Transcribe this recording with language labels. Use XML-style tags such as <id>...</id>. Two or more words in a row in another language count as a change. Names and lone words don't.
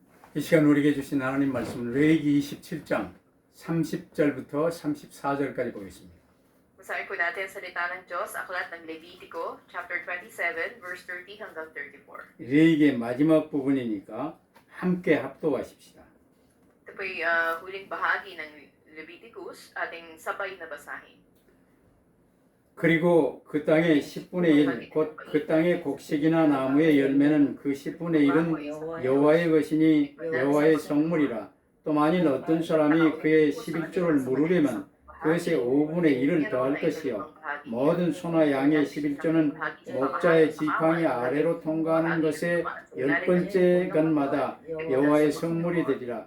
<ko>이 시간 우리에게 주신 하나님 말씀은 레위기 27장 30절부터 34절까지 보겠습니다.</ko> <tl>Basahin po natin ang salita ng Diyos, aklat ng Levitico, chapter 27, verse 30 hanggang 34.</tl> <ko>레위기의 마지막 부분이니까 함께 합독하십시다.</ko> <tl>Ito po'y huling bahagi ng Leviticus, ating sabay na basahin.</tl> <ko>그리고 그 땅의 10분의 1, 곧 그 땅의 곡식이나 나무의 열매는 그 10분의 1은 여호와의 것이니 여호와의 성물이라. 또 만일 어떤 사람이 그의 11조를 물으려면 그것의 5분의 1을 더할 것이요 모든 소나 양의 11조는 목자의 지팡이 아래로 통과하는 것의 10번째 것마다 여호와의 성물이 되리라.</ko>